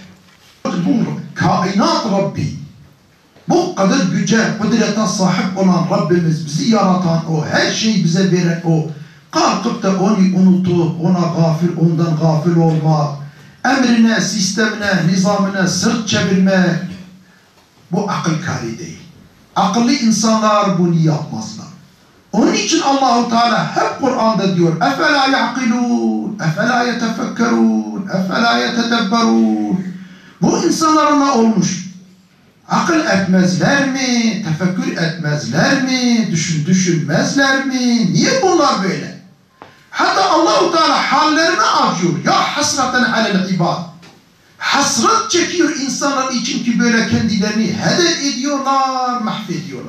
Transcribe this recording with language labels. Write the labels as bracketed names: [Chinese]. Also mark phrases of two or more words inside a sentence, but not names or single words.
[Turkish] Bu kainat Rabbi, bu kadar güce, kudrete sahip olan Rabbimiz, bizi yaratan o, her şeyi bize veren o, kalkıp da onu unutup, ona gafil, ondan gafil olmak, emrine, sistemine, nizamına sırt çevirmek, bu akıl kâri değil. Akıllı insanlar bunu yapmazlar. Onun için [Arabic] الله تعالى [Turkish] hep Kur'an'da diyor, [Arabic] اَفَلَا يَعْقِلُونَ, اَفَلَا يَتَفَكَّرُونَ, اَفَلَا يَتَدَبَّرُونَ. [Turkish] Bu insanlarla olmuş. Akıl etmezler mi? Tefekkür etmezler mi? Düşünmezler mi? Niye bunlar böyle? Hatta [Arabic] الله تعالى [Turkish] hallerine acıyor. [Arabic] يا حسرة على العباد. [Turkish] Hasret çekiyor insanlar için ki böyle kendilerini hedef ediyorlar, mahvediyorlar.